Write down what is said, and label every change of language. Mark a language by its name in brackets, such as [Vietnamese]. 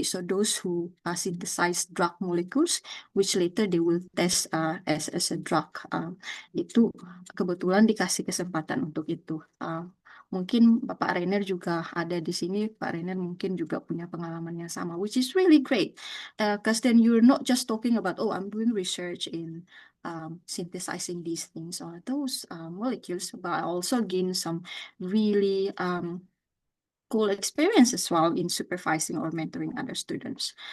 [English] So those who synthesize drug molecules, which later they will test as a drug. [Indonesian] Itu kebetulan dikasih kesempatan untuk itu. Mungkin Bapak Rainer juga ada di sini. Pak Rainer mungkin juga punya pengalaman yang sama, [English] which is really great. Because then you're not just talking about, oh, I'm doing research in synthesizing these things or those molecules, but I also gain some really cool experience as well in supervising or mentoring other students.